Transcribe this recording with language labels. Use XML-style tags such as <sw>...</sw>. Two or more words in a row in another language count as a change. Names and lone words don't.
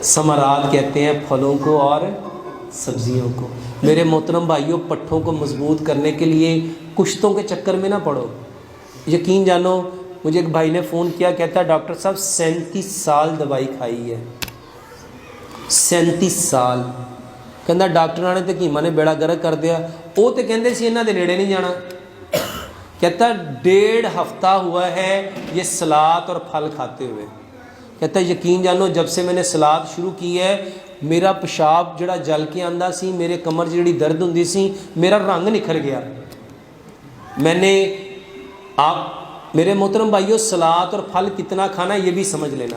<ur>ثمرات کہتے ہیں پھلوں کو اور سبزیوں کو. میرے محترم بھائیوں پٹھوں کو مضبوط کرنے کے لیے کشتوں کے چکر میں نہ پڑو. یقین جانو مجھے ایک بھائی نے فون کیا، کہتا ہے ڈاکٹر صاحب 37 سال دوائی کھائی ہے، 37 سال.</ur> <pa>کہندا ڈاکٹراں نے تے حکیماں نے بیڑا گرک کر دیا، وہ تو کہندے سی انہاں دے نیڑے نہیں جانا.</pa> <ur>کہتا 1.5 ہفتہ ہوا ہے یہ سلاد اور پھل کھاتے ہوئے. کہتا یقین جانو جب سے میں نے سلاد شروع کی ہے</ur> <pa>میرا پیشاب جڑا جل کے آندا سی، میرے کمر جڑی درد ہوندی سی،</pa> <ur>میرا رنگ نکھر گیا. میں نے آپ میرے محترم بھائیوں سلاد اور پھل کتنا کھانا ہے یہ بھی سمجھ لینا.</ur>